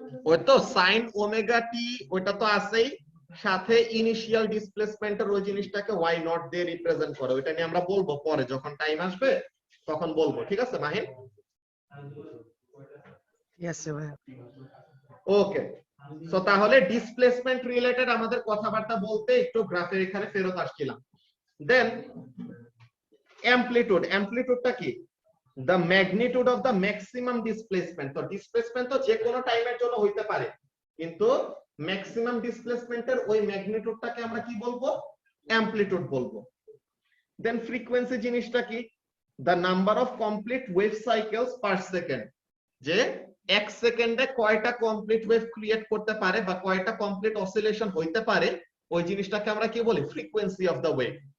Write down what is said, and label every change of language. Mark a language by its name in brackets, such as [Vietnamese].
[Bangla] ওই তো sine omega t ওইটা তো আছেই, সাথে ইনিশিয়াল ডিসপ্লেসমেন্টের ওই জিনিসটাকে y নট দিয়ে রিপ্রেজেন্ট করে, ওইটা নিয়ে আমরা বলবো পরে যখন টাইম আসবে তখন বলবো, ঠিক আছে মাহিন। ইয়েস ভাই। ওকে, সো তাহলে ডিসপ্লেসমেন্ট রিলেটেড আমাদের কথাবার্তা বলতে একটু গ্রাফের এখানে ফেরত আসছিলাম। [English] then [Bangla] অ্যামপ্লিটিউডটা কি, [English] the magnitude of the maximum displacement। [Bangla] তো ডিসপ্লেসমেন্ট তো যে কোনো টাইমের জন্য হইতে পারে, কিন্তু ম্যাক্সিমাম ডিসপ্লেসমেন্টের ওই ম্যাগনিটিউডটাকে আমরা কি বলবো, অ্যামপ্লিটিউড বলবো। দেন ফ্রিকোয়েন্সি জিনিসটা কি, [English] the number of complete wave cycles per second, [Bangla] যে এক সেকেন্ডে কয়টা কমপ্লিট ওয়েভ ক্রিয়েট করতে পারে বা কয়টা কমপ্লিট অসিলেশন হইতে পারে, ওই জিনিসটাকে আমরা কি বলি, ফ্রিকোয়েন্সি অফ দ্য ওয়েভ।